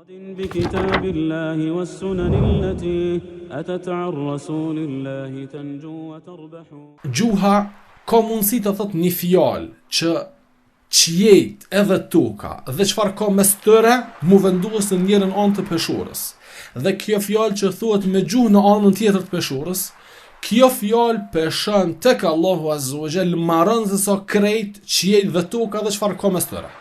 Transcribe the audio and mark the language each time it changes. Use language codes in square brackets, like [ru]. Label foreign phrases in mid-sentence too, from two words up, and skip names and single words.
[ar] بكتاب الله والسنن التي أتت عن رسول الله تنجو وتربح. [sq] Gjuha ka mundësi të thot një fjalë që qiejt edhe toka dhe çfarë ka mes tyre mu vendos në njërin anë të peshorës. Dhe kjo fjalë që thuhet me gjuhë në anën tjetër të peshorës, kjo fjalë peshon tek Allahu [ar] عز وجل [sq] marrën se sa krejt qiejt dhe toka dhe çfarë ka mes tyre.